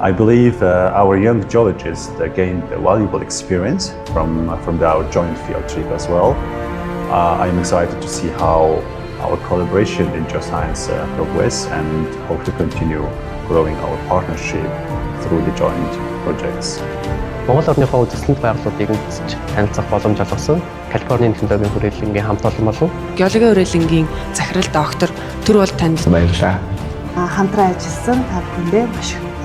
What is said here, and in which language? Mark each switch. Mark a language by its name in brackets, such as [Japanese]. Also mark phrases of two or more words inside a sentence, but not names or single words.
[English] I believe our young geologists gained a valuable experience from our joint field trip as well. I'm excited to see how our collaboration in geoscience progress and hope to continue growing our partnership through the joint projects. [Mongolian] Монгол орныхоо үзэсгэлэнт байгууллагуудыг үзэж танилцах боломж олгосон Калифорний технологийн хүрээлэнгийн хамт олон болон геологийн хүрээлэнгийн захирал доктор Түр бол танд баярлалаа. Хамтран ажилласан та бүхэндээ маш их